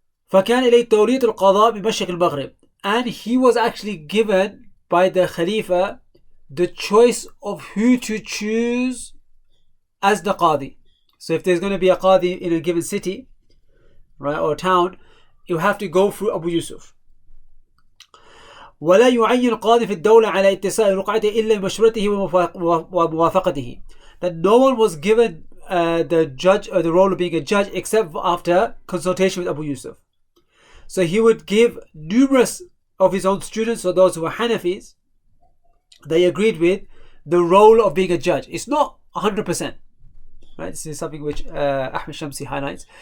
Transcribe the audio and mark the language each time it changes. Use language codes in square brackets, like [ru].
[ar] فكان إليه تولية القضاء بمشرق المغرب, [en] and he was actually given by the Khalifa the choice of who to choose as the Qadi. So if there's going to be a Qadi in a given city, right, or town, you have to go through Abu Yusuf. [ar] ولا يعين القاضي في الدولة على اتصال رقعته إلا بمشورته وموافقته. [en] That no one was given the judge or the role of being a judge except after consultation with Abu Yusuf. So he would give numerous of his own students, or those who were Hanafis, they agreed with the role of being a judge. It's not 100%. Right? This is something which Ahmed Shamsi highlights.